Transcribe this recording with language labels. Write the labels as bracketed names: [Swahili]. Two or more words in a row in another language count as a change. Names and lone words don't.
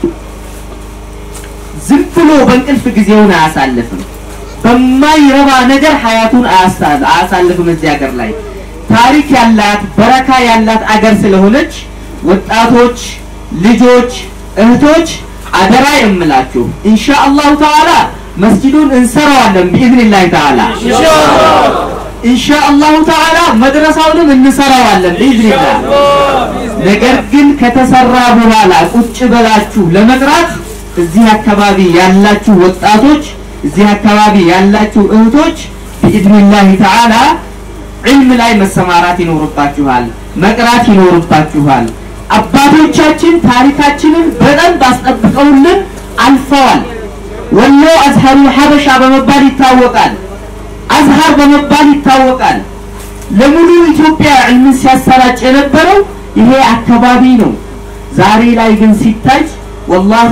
[Amharic] ዝም ብሎ በእንቅልፍ ጊዜውን አያሳልፍም በማይረባ ነገር ሐያቱን አያሳልፍም እዚህ ሀገር ላይ ታሪክ ያላት በረካ ያላት አገር ስለሆነች ወጣቶች ልጆች እህቶች አደራ የምላችሁ [Arabic] إن شاء الله تعالى [Amharic] መስጂዱን እንሰራዋለን [Arabic] بإذن الله تعالى إن شاء الله تعالى [Amharic] መድረሳውንም እንሰራዋለን [Arabic] بإذن الله [Amharic] ነገር ግን ከተሰራ በኋላ ቁጭ በላችሁ ለመቅራት እዚህ አካባቢ ያላችሁ ወጣቶች እዚህ አካባቢ ያላችሁ እህቶች [Arabic] بإذن الله تعالى [Amharic] ዒልም ላይ መሰማራት ይኖርባችኋል መቅራት ይኖርባችኋል አባቶቻችን ታሪካችንን በደንብ አስጠብቀውልን አልፈዋል ወሎ አዝሃሩ ሐበሻ በመባል ይታወቃል አዝሃር በመባል ይታወቃል ለሙሉ ኢትዮጵያ ዒልም ሲያሰራጭ የነበረው ይሄ አካባቢ ነው ዛሬ ላይ ግን ሲታይ والله